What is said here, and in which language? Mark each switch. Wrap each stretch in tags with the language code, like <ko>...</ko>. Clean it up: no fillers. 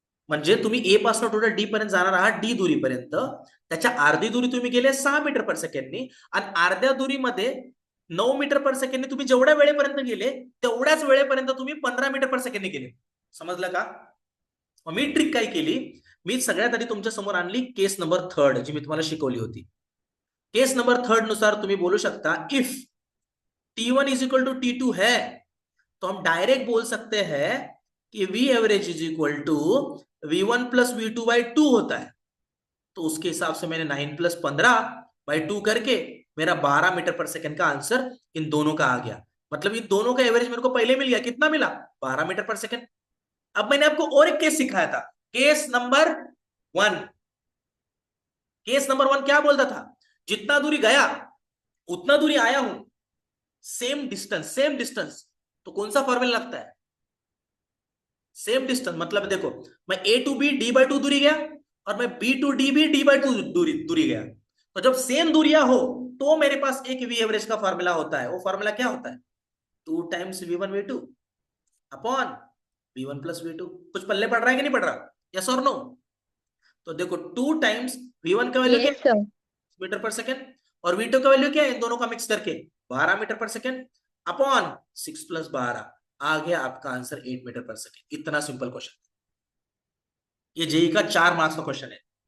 <mr>म्हणजे तुम्ही ए पासून टोटल डी पर्यंत जाणार आहात, डी दुरीपर्यंत, त्याच्या अर्धी दुरी तुम्ही गेले 6 मीटर पर सेकंडनी, आणि अर्ध्या दुरीमध्ये 9 मीटर पर सेकंडनी तुम्ही जेवढ्या वेळेपर्यंत गेले तेवढ्याच वेळेपर्यंत तुम्ही 15 मीटर पर सेकंडनी गेले। समजलं का? मी ट्रिक काय केली, मी सगळ्यात आधी तुमच्या समोर आणली केस नंबर 3 जी मी तुम्हाला शिकवली होती। केस नंबर 3 नुसार तुम्ही बोलू शकता,</mr> <en>if T1 is equal to T2</en> <hi>है, तो हम डायरेक्ट बोल सकते हैं कि V average is equal to V1 plus V2/2 होता है। तो उसके हिसाब से मैंने 9 + 15/2 करके मेरा 12 मीटर पर सेकंड का आंसर इन दोनों का आ गया। मतलब इन दोनों का एवरेज मेरे को पहले मिल गया, कितना मिला? 12 मीटर पर सेकंड। अब मैंने आपको और एक केस सिखाया था, केस नंबर 1। केस नंबर 1 क्या बोलता था? जितना दूरी गया उतना दूरी आया हूं, सेम डिस्टेंस। तो कौन सा फॉर्मूला लगता है? Same distance. मतलब देखो, मैं A to B D/2 दूरी गया, और मैं B to D भी D/2 दूरी गया। तो जब सेम दूरियां हो तो मेरे पास एक V एवरेज का फॉर्मूला होता है। वो फॉर्मूला क्या होता है? 2 times V1 V2 upon V1 plus V2। कुछ पल्ले पड़ रहा है कि नहीं पड़ रहा? यस और नो? तो देखो 2 टाइम्स V1 का वैल्यू क्या</hi> <en>yes sir</en> <hi>मीटर पर सेकंड, और V2 का वैल्यू क्या है, इन दोनों का मिक्स करके 12 मीटर पर सेकंड अपॉन 6 + 12, आ गया आपका आंसर 8 मीटर पर सेकंड। इतना सिंपल क्वेश्चन। ये जेई का 4 मार्क्स का क्वेश्चन है।</hi>